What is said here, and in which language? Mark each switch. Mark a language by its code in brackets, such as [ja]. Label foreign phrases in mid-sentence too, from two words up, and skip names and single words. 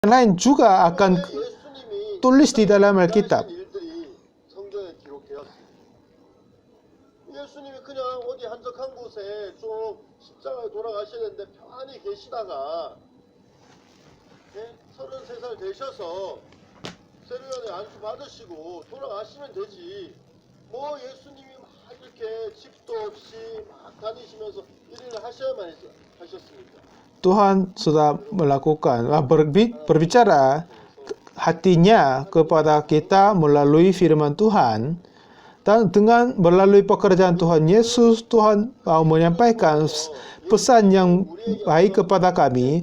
[id] lain juga akan tulis di dalam Alkitab. [ko] 일들이 성경에 기록되었습니다. 예수님이 그냥 어디 한적한 곳에 좀 십자가에 돌아가시는데 편안히 계시다가 33살 되셔서 세례요한에 안수 받으시고 돌아가시면 되지. 뭐 예수님이 막 이렇게 집도 없이 막 다니시면서 일을 하셔야만 하셨습니까? [id] Tuhan sudah melakukan berbicara hatinya kepada kita melalui firman Tuhan, dan dengan melalui pekerjaan Tuhan Yesus, Tuhan mau menyampaikan pesan yang baik kepada kami.